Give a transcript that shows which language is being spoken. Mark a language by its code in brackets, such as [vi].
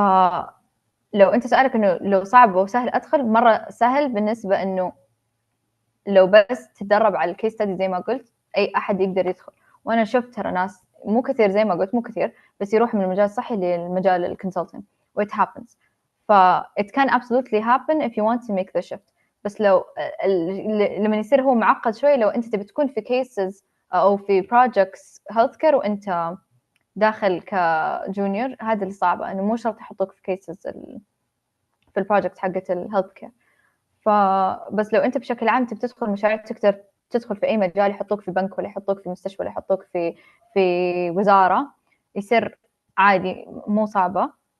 [ar] فلو أنت سؤالك إنه لو صعب أو سهل أدخل، مرة سهل بالنسبة إنه لو بس تتدرب على الكيس ستدي زي ما قلت، أي أحد يقدر يدخل. وأنا شفت ترى ناس مو كثير زي ما قلت، مو كثير، بس يروح من المجال الصحي للمجال الكونسلتنج و [en] it happens. ف it can absolutely happen if you want to make the shift. [ar] بس لو لما يصير هو معقد شوي، لو أنت تبي تكون في cases أو في projects healthcare وأنت داخل كجونيور، هذا اللي صعبة، إنه مو شرط يحطوك في cases في البروجكت حقت الهيلث كير. فبس لو انت بشكل عام تبي تدخل مشاريع، تقدر تدخل في اي مجال، يحطوك في بنك ولا يحطوك في مستشفى ولا يحطوك في وزاره، يصير عادي، مو صعبه.